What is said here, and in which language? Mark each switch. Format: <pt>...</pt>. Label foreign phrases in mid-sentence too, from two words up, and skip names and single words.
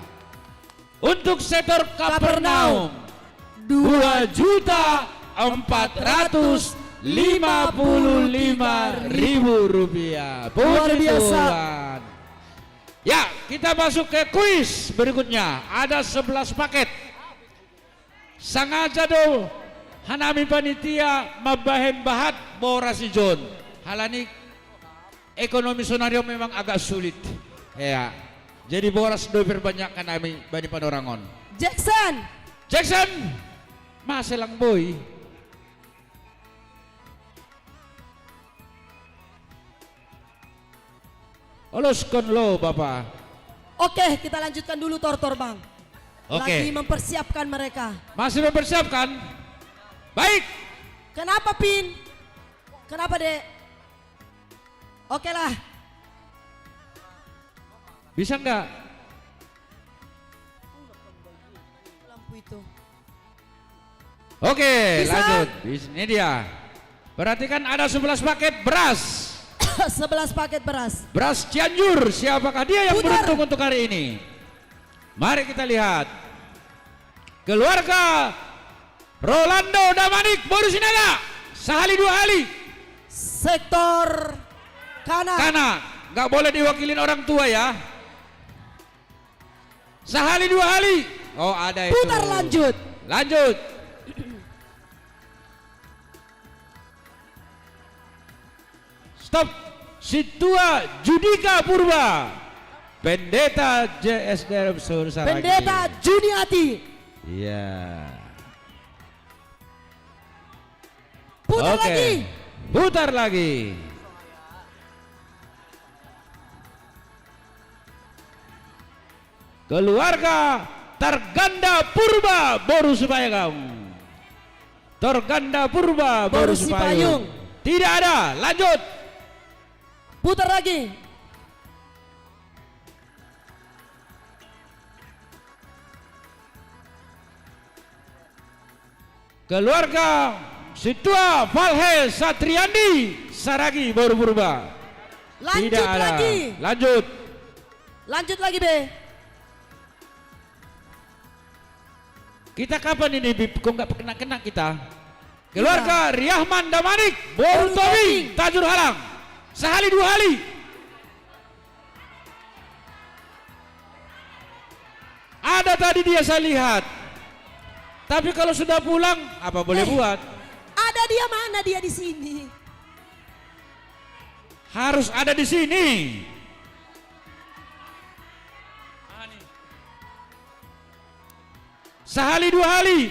<id>Untuk sektor Kapernaum Rp2.455.000. Luar biasa. Tuhan. Ya, kita masuk ke kuis berikutnya. Ada 11 paket.</id> <sim>Sangaja do hanami panitia mabahem bahat borasi John. Halani ekonomi sonario</sim> <id>memang agak sulit. Ya.</id> <sim>Jadi boras do perbanyak kanami bani panorangon.</sim> <id>Jackson.</id> <sim>Jackson, maselang boy. Oloskan lo Bapak.</sim> <id>Oke, kita lanjutkan dulu Tortor Bang. Oke. Lagi mempersiapkan mereka. Masih mempersiapkan? Baik. Kenapa Pin? Kenapa Dek? Oke lah. Bisa enggak? Lampu itu. Oke, Bisa. lanjut. Ini dia. Perhatikan ada 11 paket beras. 11 paket beras. Beras Cianjur, siapakah dia yang Putar. beruntung untuk hari ini? Mari kita lihat. Keluarga Rolando Damanik Borusinaga.</id> <sim>Sehali dua hali.</sim> <id>Sektor kanan. Karena nggak boleh diwakilin orang tua ya.</id> <sim>Sehali dua hali.</sim> <id>Oh ada itu. Putar lanjut. Lanjut. Stop. Situa Judika Purba. Pendeta JSDM Sursaragi. Pendeta Juniati. Iya. Putar Oke. lagi. Putar lagi. Keluarga Targanda Purba Boru Supayung. Targanda Purba Boru Boru Sipayung. Supayung. Tidak ada. Lanjut. Putar lagi. Keluarga Situa Valhe Satriandi Saragi Boru Purba. Lanjut Tidak ada. lagi. Lanjut. Lanjut lagi Be. Kita kapan ini Bib? Kok nggak kena kita? Keluarga Riahman Damanik Boru Tobi Tajur Halang.</id> <sim>Sehali dua hali.</sim> <id>Ada tadi dia saya lihat. Tapi kalau sudah pulang apa boleh buat? Ada dia mana dia di sini? Harus ada di sini.</id> <sim>Sehali dua hali.</sim>